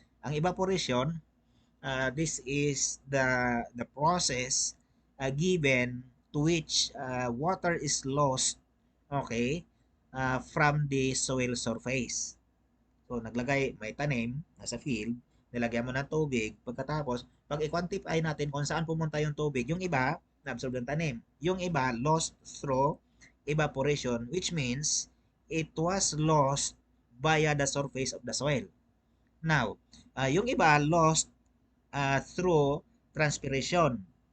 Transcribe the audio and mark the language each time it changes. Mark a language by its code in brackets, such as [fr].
[en] Ang evaporation, this is the process given to which water is lost, okay, from the soil surface. [tl] So, naglagay, may tanim, nasa field, nilagyan mo ng tubig, pagkatapos, pag i-quantify natin kung saan pumunta yung tubig, yung iba, na-absorb ng tanim. Yung iba, [en] lost through evaporation, which means it was lost via the surface of the soil. Now, [tl] yung iba, [en] lost through transpiration.